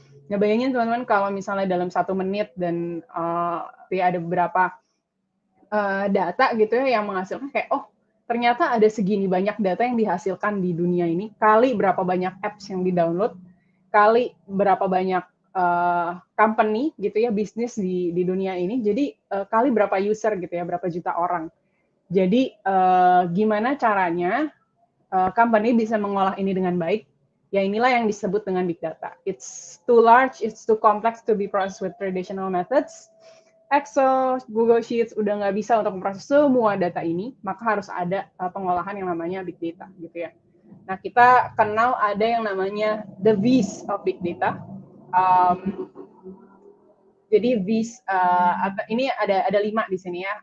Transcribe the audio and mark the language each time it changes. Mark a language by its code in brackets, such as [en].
[id] Nah, bayangin teman-teman kalau misalnya dalam 1 menit dan ya ada beberapa data gitu ya yang menghasilkan kayak, oh ternyata ada segini banyak data yang dihasilkan di dunia ini, kali berapa banyak apps yang di-download, kali berapa banyak company gitu ya, bisnis di dunia ini, jadi kali berapa user gitu ya, berapa juta orang. Jadi gimana caranya company bisa mengolah ini dengan baik? Ya inilah yang disebut dengan big data. [en] It's too large, it's too complex to be processed with traditional methods. [id] Excel, Google Sheets udah nggak bisa untuk memproses semua data ini, maka harus ada pengolahan yang namanya big data gitu ya. Nah, kita kenal ada yang namanya [en] the V's of big data. [id] Jadi V's ini ada 5 di sini ya.